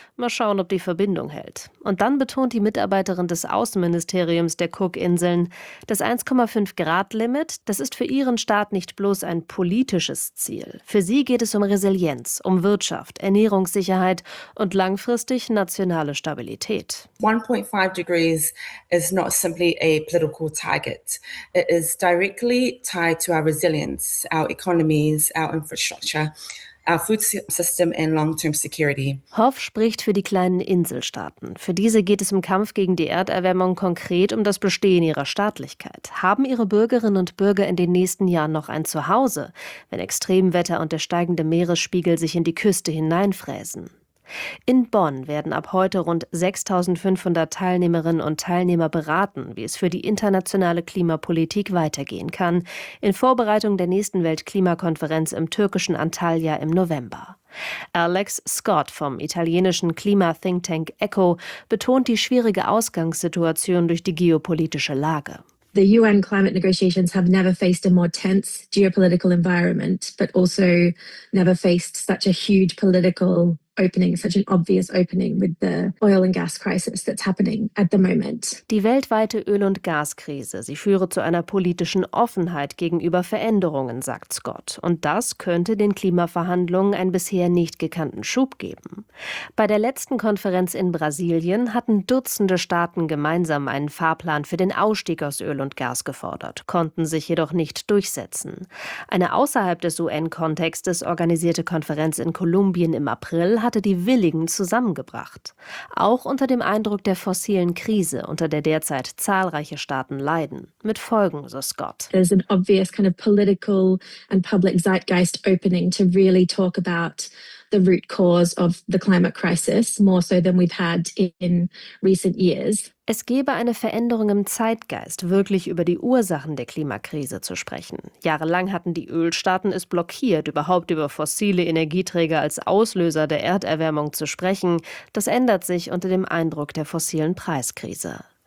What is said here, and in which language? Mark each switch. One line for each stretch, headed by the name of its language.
German: Mal schauen, ob die Verbindung hält. Und dann betont die Mitarbeiterin des Außenministeriums der Cookinseln, das 1,5-Grad-Limit, das ist für ihren Staat nicht bloß ein politisches Ziel. Für sie geht es um Resilienz, um Wirtschaft, Ernährungssicherheit und langfristig nationale Stabilität.
English: 1,5 degrees is not simply a political target. It is directly tied to our resilience, our economies, our infrastructure. Our food system and long-term security.
German: Hoff spricht für die kleinen Inselstaaten. Für diese geht es im Kampf gegen die Erderwärmung konkret um das Bestehen ihrer Staatlichkeit. Haben ihre Bürgerinnen und Bürger in den nächsten Jahren noch ein Zuhause, wenn Extremwetter und der steigende Meeresspiegel sich in die Küste hineinfräsen? In Bonn werden ab heute rund 6.500 Teilnehmerinnen und Teilnehmer beraten, wie es für die internationale Klimapolitik weitergehen kann, in Vorbereitung der nächsten Weltklimakonferenz im türkischen Antalya im November. Alex Scott vom italienischen Klima-Think-Tank ECHO betont die schwierige Ausgangssituation durch die geopolitische Lage.
English: The UN climate negotiations have never faced a more tense geopolitical environment, but also never faced such a huge political opening, such an obvious opening with the oil and gas crisis that's happening at the moment.
German: Die weltweite Öl- und Gaskrise, sie führe zu einer politischen Offenheit gegenüber Veränderungen, sagt Scott. Und das könnte den Klimaverhandlungen einen bisher nicht gekannten Schub geben. Bei der letzten Konferenz in Brasilien hatten Dutzende Staaten gemeinsam einen Fahrplan für den Ausstieg aus Öl und Gas gefordert, konnten sich jedoch nicht durchsetzen. Eine außerhalb des UN-Kontextes organisierte Konferenz in Kolumbien im April hatte die Willigen zusammengebracht. Auch unter dem Eindruck der fossilen Krise, unter der derzeit zahlreiche Staaten leiden. Mit Folgen, so Scott.
English: There's an obvious kind of political and public zeitgeist opening to really talk about the root cause of the climate crisis, more so than we've had in recent years.
German: Es gäbe eine Veränderung im Zeitgeist, wirklich über die Ursachen der Klimakrise zu sprechen. Jahrelang hatten die Ölstaaten es blockiert, überhaupt über fossile Energieträger als Auslöser der Erderwärmung zu sprechen. Das ändert sich unter dem Eindruck der fossilen Preiskrise.